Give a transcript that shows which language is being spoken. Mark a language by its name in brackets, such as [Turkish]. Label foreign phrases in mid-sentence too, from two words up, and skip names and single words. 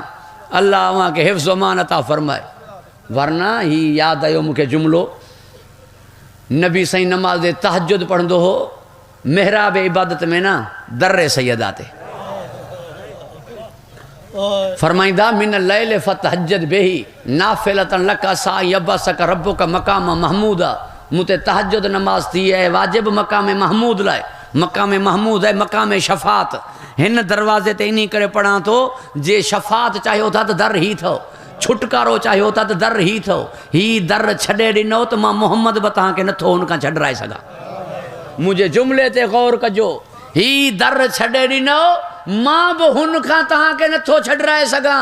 [Sindhi] अल्लाह अवां खे हिफ्ज़ अमान अता फरमाए। वरना ही यादि आयो मूंखे जुमिलो, नबी साईं नमाज़ तहज्जुद पढ़ंदो हो, मेहराब इबादत में न दर्रे सैयदा ते फरमाईंदा [Arabic] من الليل فتهجد به نافلة لك عسى يبعثك ربك مقاما محمودا. [Sindhi] मुते तहज्जुद नमाज थी है वाजिब मकाम महमूद लाए। मकाम महमूद है मकाम शफ़ात। हिन दरवाज़े ते इन्हीं करे पढ़ा तो जे शफ़ात चाहियो था तो दर ही थो, छुटकारो चाहियो था तो दर ही थो। ही दर छॾे ॾिनो त मां मोहम्मद बि तव्हांखे नथो हुनखां छॾाए सघां। मुंहिंजे जुमिले ते गौर कजो, ही दर छॾे ॾिनो मां बि हुनखां तव्हांखे नथो छॾाए सघां।